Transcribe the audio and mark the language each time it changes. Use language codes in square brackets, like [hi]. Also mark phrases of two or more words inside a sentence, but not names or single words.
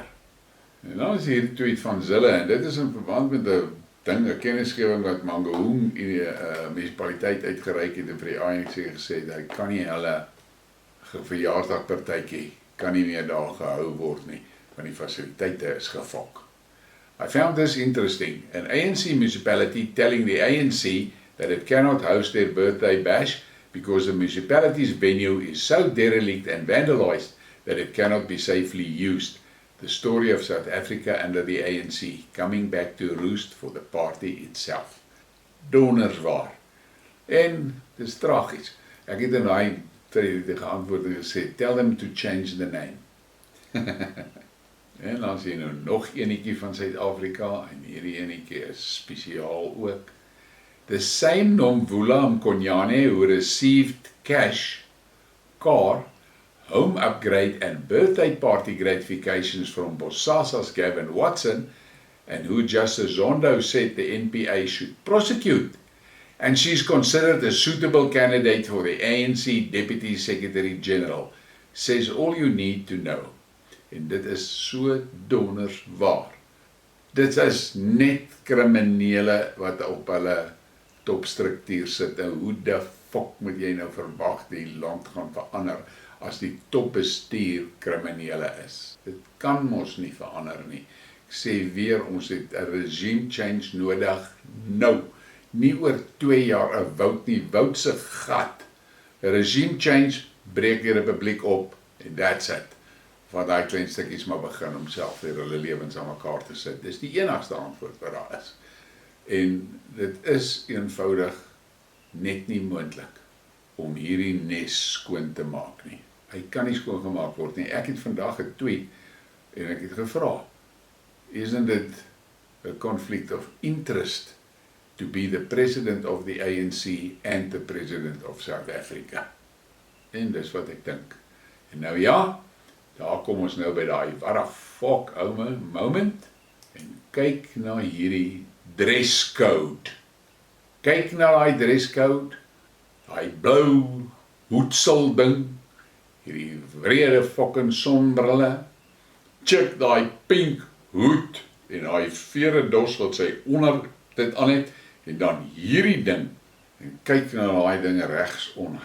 [af] En dan is hier die tweet van Zille, en dit is in verband met 'n kennisgewing wat Mangaung in die munisipaliteit uitgereik het en vir die ANC gesê dat hy kan nie hulle verjaarsdagpartytjie kan nie meer daar gehou word nie, want die fasiliteite is gefok. [en] I found this interesting. An ANC municipality telling the ANC that it cannot host their birthday bash because the municipality's venue is so derelict and vandalized that it cannot be safely used. The story of South Africa under the ANC, coming back to roost for the party itself. [af] Donderswaar. En, dit is tragies. Ek het in daai geantwoord en gesê, [en] tell them to change the name. [af] En dan sien nou nog enetjie van Suid-Afrika, en hierdie enetjie is spesiaal ook. [en] The same Nomvula Mkonyane who received cash, car, home upgrade and birthday party gratifications from Bosasa's Gavin Watson, and who Justice Zondo said the NPA should prosecute. And she's considered a suitable candidate for the ANC Deputy Secretary General, says all you need to know. [af] En dit is so donders waar. Dit is net kriminele wat op hulle topstruktuur sit. En hoe de fok moet jy nou verwag die land gaan verander as die topbestuur kriminele is? Dit kan mos nie verander nie. Ek sê weer, ons het 'n [en] regime change [af] nodig nou. Nie oor 2 jaar 'n woud nie, woud se gat. 'n [en] Regime change [af] breek die republiek op en [en] that's it. [af] Van daai klein stukkies maar begin om self weer hulle lewens aan mekaar te sit. Dis die enigste antwoord wat daar is. En dit is eenvoudig net nie moontlik om hierdie nes skoon te maak nie. Hy kan nie skoon gemaak word nie. Ek het vandag getweet en ek het gevra, [en] isn't it a conflict of interest to be the president of the ANC and the president of South Africa? [af] En dis wat ek dink. En nou ja, daar kom ons nou by daai [en] what the fuck [af] ouwe moment en kyk na hierdie dresscode. Kyk na daai dresscode, daai blou hoedsel ding, hierdie wrede fucking sonbrille, check daai pink hoed en daai vere dos wat sy onder dit aan het en dan hierdie ding en kyk na daai ding regs onder.